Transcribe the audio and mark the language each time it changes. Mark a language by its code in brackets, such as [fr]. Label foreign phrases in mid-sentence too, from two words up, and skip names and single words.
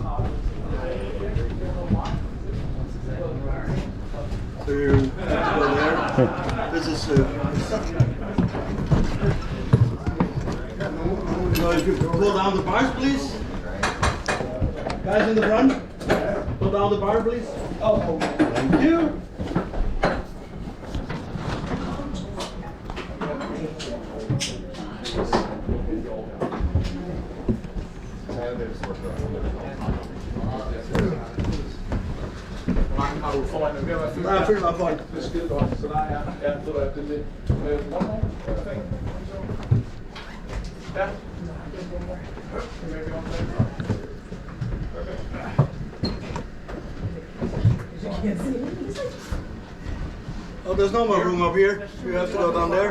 [en] So you have to go there. This is so if you pull down the bars, please. Guys in the front, pull down the bar, please. Oh, thank you. [da] Har du foran ved at være fyldt? Der er fyldt op foran. Det er skide godt, så der er, ja, det er det. [en] One more, thing. Ja. Maybe one thing. Oh, there's no more room up here. You have to go down there.